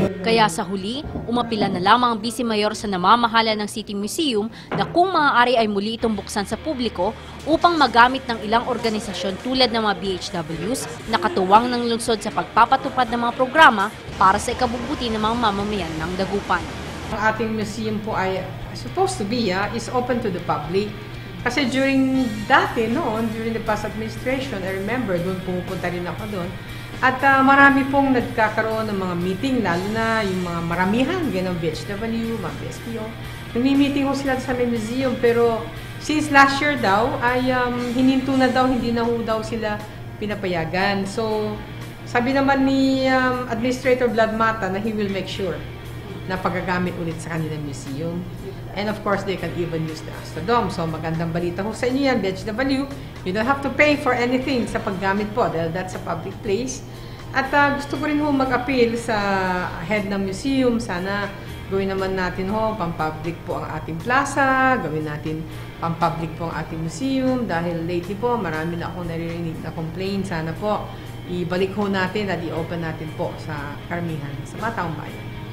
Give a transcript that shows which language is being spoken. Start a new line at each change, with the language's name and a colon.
Filipino: Kaya sa huli, umapila na lamang ang Vice Mayor sa namamahala ng City Museum na kung maaari ay muli itong buksan sa publiko upang magamit ng ilang organisasyon tulad ng mga BHWs na katuwang ng lungsod sa pagpapatupad ng mga programa para sa ikabubuti ng mga mamamayan ng Dagupan. Ang ating
English: museum po ay supposed to be is open to the public.
Filipino: Kasi
English: during the past administration, I remember
Filipino: doon pumupunta rin ako doon. At marami pong nagkakaroon ng mga meeting, lalo na yung mga maramihan, gano'ng BHW, mga BSPO. Nagmi-meeting ko sila sa museum, pero since last year daw, ay hininto na daw, hindi na daw sila pinapayagan. So, sabi naman ni Administrator Vlad Mata na
English: he will make sure
Filipino: na pagagamit ulit sa kanilang museum.
English: And of course, they can even use the Astrodome.
Filipino: So magandang balita ko sa inyo yan,
English: BHW. You don't have to pay for anything
Filipino: sa paggamit po dahil
English: that's a public place.
Filipino: At gusto ko rin mag-appeal sa head ng museum. Sana gawin naman natin pang-public po ang ating plaza, gawin natin pang-public po ang ating museum. Dahil lately po, marami na akong naririnig na complaint. Sana po, ibalik natin at i-open natin po sa karamihan sa mga taong bayan.